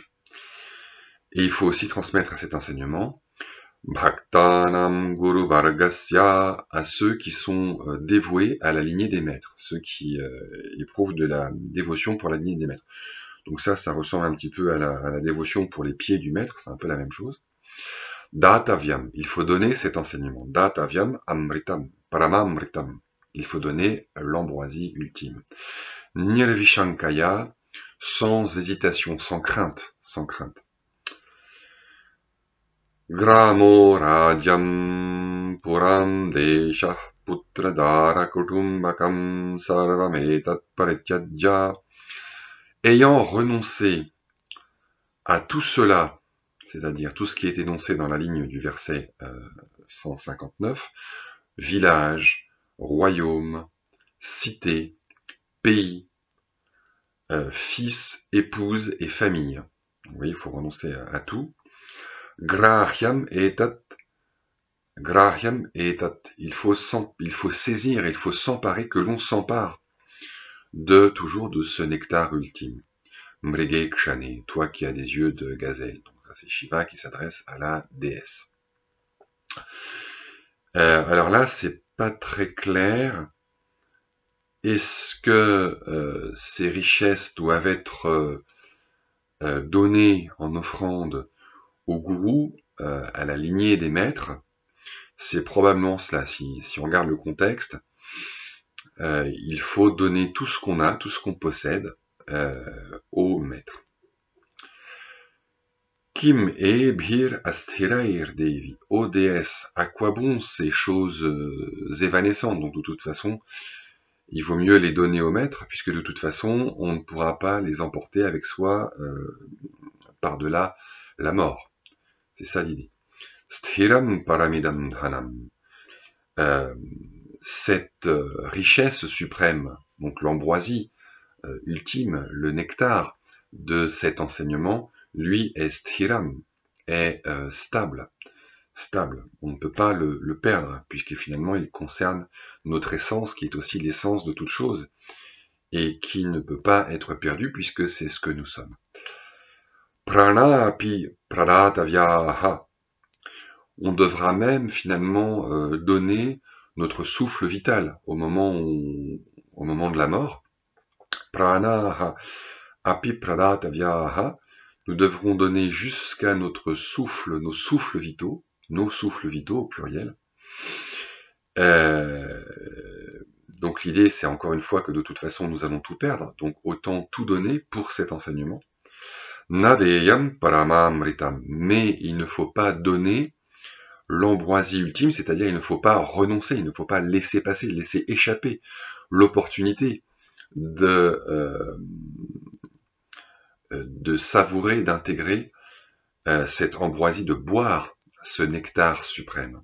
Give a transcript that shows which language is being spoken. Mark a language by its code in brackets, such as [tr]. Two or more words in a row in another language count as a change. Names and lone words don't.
[fr] Et il faut aussi transmettre cet enseignement [sa] Bhaktanam Guru Vargasya, [fr] à ceux qui sont dévoués à la lignée des maîtres, ceux qui éprouvent de la dévotion pour la lignée des maîtres. Donc ça ressemble un petit peu à la dévotion pour les pieds du maître, c'est un peu la même chose. Datavyam, il faut donner cet enseignement. [sa] Datavyam amritam, paramamritam, [fr] il faut donner l'ambroisie ultime. Nirvishankaya, sans hésitation, sans crainte, sans crainte. [sa] Gramo Rajam Puram Desha Putradara Kutumbakam Sarvametat Parityajya. [fr] Ayant renoncé à tout cela, c'est-à-dire tout ce qui est énoncé dans la ligne du verset 159, village, royaume, cité, pays, fils, épouse et famille. Vous voyez, il faut renoncer à tout. [sa] Grahyam etat, [fr] il faut saisir, il faut s'emparer, que l'on s'empare toujours de ce nectar ultime. [sa] Mrige Kshane, [fr] toi qui as des yeux de gazelle. Donc ça c'est Shiva qui s'adresse à la déesse. Alors là, c'est pas très clair. Est-ce que ces richesses doivent être données en offrande au gourou, à la lignée des maîtres? C'est probablement cela. Si on regarde le contexte, il faut donner tout ce qu'on a, tout ce qu'on possède au maître. [sa] Kim e bhir asthirair devi. [fr] Ô déesse, à quoi bon ces choses évanescentes? Donc de toute façon, il vaut mieux les donner au maître, puisque de toute façon, on ne pourra pas les emporter avec soi par-delà la mort. C'est ça l'idée. [sa] Sthiram paramidam dhanam. [fr] Cette richesse suprême, donc l'ambroisie ultime, le nectar de cet enseignement, lui est sthiram, est stable. stable. On ne peut pas le perdre, puisque finalement il concerne notre essence, qui est aussi l'essence de toute chose, et qui ne peut pas être perdu, puisque c'est ce que nous sommes. [sa] Prana api pradatavyaha. [fr] On devra même finalement donner notre souffle vital au moment de la mort. [sa] Prana api pradatavyaha. [fr] Nous devrons donner jusqu'à notre souffle, nos souffles vitaux au pluriel. Donc l'idée, c'est encore une fois que de toute façon, nous allons tout perdre, donc autant tout donner pour cet enseignement. [sa] Nadeyam paramamritam, [fr] mais il ne faut pas donner l'ambroisie ultime, c'est-à-dire il ne faut pas renoncer, il ne faut pas laisser passer, laisser échapper l'opportunité de savourer, d'intégrer cette ambroisie, de boire ce nectar suprême.